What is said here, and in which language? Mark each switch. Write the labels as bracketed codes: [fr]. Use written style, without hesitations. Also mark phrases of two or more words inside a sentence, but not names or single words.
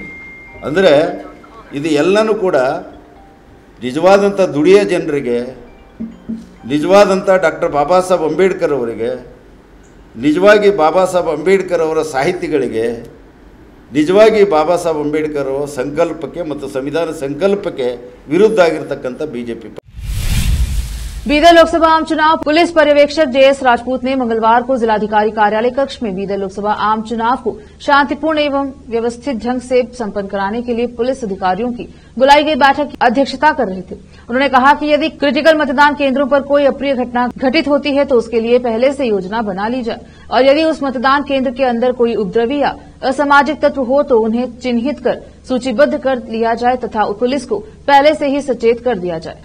[kn] ಅಂದರೆ ಇದು ಎಲ್ಲನೂ ಕೂಡ ನಿಜವಾದಂಥ ದುಡಿಯೋ ಜನರಿಗೆ, ನಿಜವಾದಂಥ ಡಾಕ್ಟರ್ ಬಾಬಾ ಸಾಹೇಬ್ ಅಂಬೇಡ್ಕರ್ ಅವರಿಗೆ, ನಿಜವಾಗಿ ಬಾಬಾ ಸಾಹೇಬ್ ಅಂಬೇಡ್ಕರ್ ಅವರ ಸಾಹಿತಿಗಳಿಗೆ, ನಿಜವಾಗಿ ಬಾಬಾ ಸಾಹೇಬ್ ಅಂಬೇಡ್ಕರ್ ಅವರ ಸಂಕಲ್ಪಕ್ಕೆ ಮತ್ತು ಸಂವಿಧಾನ ಸಂಕಲ್ಪಕ್ಕೆ ವಿರುದ್ಧ ಆಗಿರತಕ್ಕಂಥ ಬಿಜೆಪಿ। [hi] बीदर लोकसभा आम चुनाव पुलिस पर्यवेक्षक जेएस राजपूत ने मंगलवार को जिलाधिकारी कार्यालय कक्ष में बीदर लोकसभा आम चुनाव को शांतिपूर्ण एवं व्यवस्थित ढंग से संपन्न कराने के लिए पुलिस अधिकारियों की बुलाई गई बैठक की अध्यक्षता कर रहे थे। उन्होंने कहा कि यदि क्रिटिकल मतदान केंद्रों पर कोई अप्रिय घटना घटित होती है तो उसके लिए पहले से योजना बना ली जाए और यदि उस मतदान केंद्र के अंदर कोई उपद्रवी या असामाजिक तत्व हो तो उन्हें चिन्हित कर सूचीबद्ध कर लिया जाए तथा पुलिस को पहले से ही सचेत कर दिया जाए।